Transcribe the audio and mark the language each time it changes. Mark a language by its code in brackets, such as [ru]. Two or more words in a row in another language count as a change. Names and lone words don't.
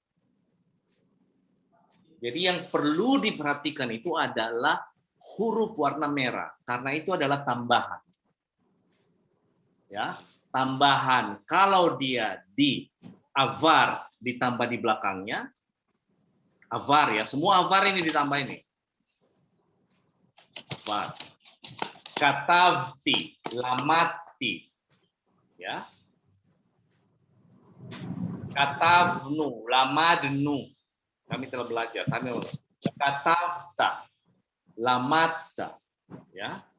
[id] Jadi yang perlu diperhatikan itu adalah huruf warna merah, karena itu adalah tambahan. Ya, tambahan. Kalau dia di avar ditambah di belakangnya, avar ya, semua avar ini ditambah ini. [he] עבר. כתבתי, lamati. Ya. כתבנו, למדנו. [id] Kami telah belajar. [he] כתבת, למדת, [id] ya.